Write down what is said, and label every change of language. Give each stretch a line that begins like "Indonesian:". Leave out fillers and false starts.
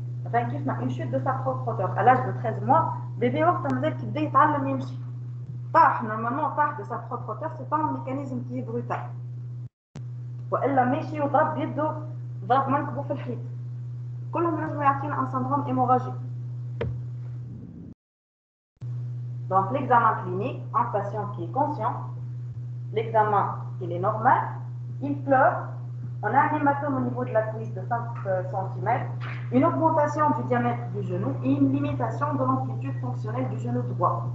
French: Enfin, qui fait une chute de sa propre hauteur. À l'âge de 13 mois, bébé qui détale le normalement, part de sa propre hauteur, c'est pas un mécanisme qui est brutal.
Arabic: والا ماشي وضرب بيده ضرب منكبه في الحيط كلهم لازم يعطينا
French: un syndrome hémorragique. Donc l'examen clinique, un patient qui est conscient, l'examen il est normal, il pleure, on a un hématome au niveau de la cuisse de 5 cm, une augmentation du diamètre du genou et une limitation de l'amplitude fonctionnelle du genou droit.